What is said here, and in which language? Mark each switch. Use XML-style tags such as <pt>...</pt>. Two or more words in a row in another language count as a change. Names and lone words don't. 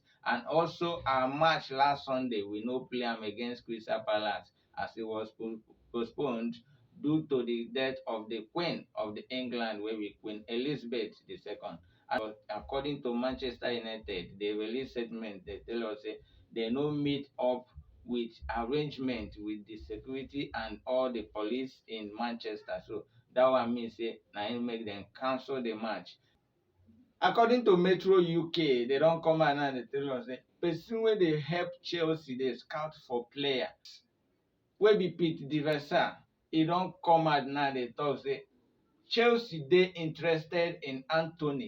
<pcm>And also our match last Sunday, we no play am against Crystal Palace as it was postponed due to the death of the Queen of the England, wey be Queen Elizabeth II. And according to Manchester United, they release statement, they tell us say they no meet up with arrangement with the security and all the police in Manchester. So that one mean say na im make dem cancel the match. According to Metro UK, they don come out now dey tell us say person wey dey help Chelsea dey scout for player wey be Pete Diversa, e don come out now dey talk say Chelsea dey interested in Anthony.</pcm>